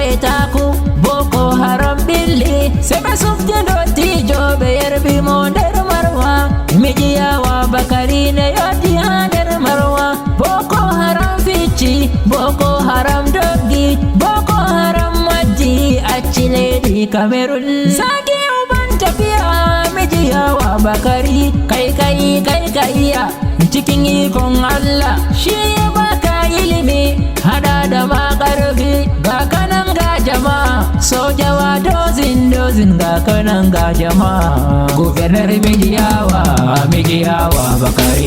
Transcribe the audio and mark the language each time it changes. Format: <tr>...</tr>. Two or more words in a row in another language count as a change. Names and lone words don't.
<ff>etaku Boko Haram billi sebe sufti dotti jobe yerbi mo nder Marwa mijiyawa bakari ne yoti ha nder Marwa Boko Haram fici Boko Haram doggi Boko</ff> <ha>Haram</ha> <ff>majji acci</ff> <ha>Lady Cameroon zagi uban tafiya mijiyawa bakari kai ya cikin ikon Allah shi ya baka ilimi hada da makarfi ga kanan ga jama'a sojawa dozin ga kanan ga jama'a Guberner mijiyawa bakari</ha>